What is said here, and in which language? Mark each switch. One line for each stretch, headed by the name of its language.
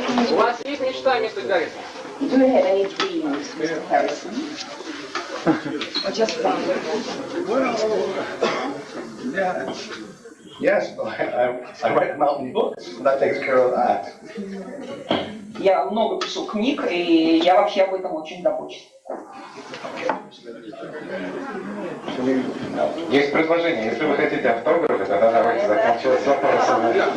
Russian: У вас есть мечта, мистер Гаррисон?
English: Do you have any dreams, Mr. Harrison? Or just one? Yes, I write mountain books. That takes care of that.
Russian: Я много пишу книг, и я вообще об этом очень забочусь. Есть предложение, если вы хотите автографы, тогда давайте заканчивать с вопросами.